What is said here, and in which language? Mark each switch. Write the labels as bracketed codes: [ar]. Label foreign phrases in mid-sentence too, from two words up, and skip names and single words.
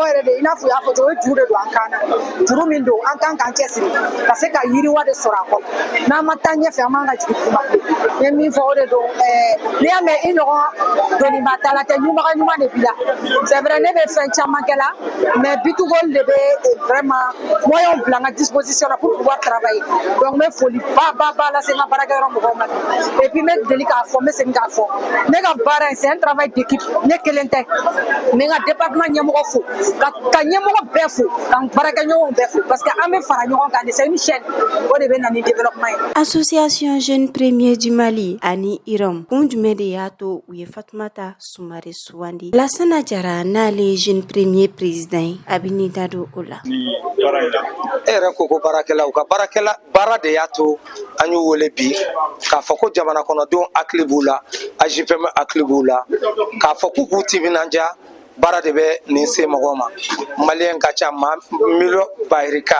[bm] wɛrɛ de i n'a fɔ u y'a fɔ cogo juru de don an kan na juru min don an kan k'an cɛsiri ka se ka yiriwa de sɔrɔ a kɔnɔ n'an ma taa ɲɛfɛ an b'an ka jigin kuma n ye min fɔ o de don n'i y'a mɛn i ɲɔgɔn dɔnniba tala tɛ ɲumaga ɲuman de b'i la [fr] c'est vrai [bm] ne bɛ fɛn caman kɛ la mais Bitigol de bɛ [fr] vraiment moyens [bm] bila n ka disposition na [fr] pour pouvoir travailler donc [bm] n bɛ foli ba lase n ka baarakɛyɔrɔ mɔgɔw ma [fr] et puis [bm] n bɛ deli k'a fɔ n bɛ segin k'a fɔ ne ka baara in [fr] c'est un travail d'équipe [bm] ne kelen tɛ n bɛ n ka département ɲɛmɔgɔ fo ka ɲɛmɔgɔ bɛɛ fo ka n baarakɛɲɔgɔnw bɛɛ fo [fr] parce que [bm] an bɛ fara ɲɔgɔn kan de [fr] c'est une chaîne [bm] o de bɛ na ni développement ye. Association Jeune Premier du Mali ani IROM kun jumɛn de y'a to u ye Fatumata Sumare sugandi Lassana Jara n'ale Jeune Premier président ye a bɛ n'i da don o la. Ni baara in na e yɛrɛ ko ko baarakɛlaw ka baara de y'a to an y'u wele bi k'a fɔ ko jamana kɔnɔdenw hakili b'u la AJPM hakili b'u la k'a fɔ k'u k'u timinanja baara de bɛ nin se mɔgɔw ma maliyɛn ka ca maa miliyɔn bayirika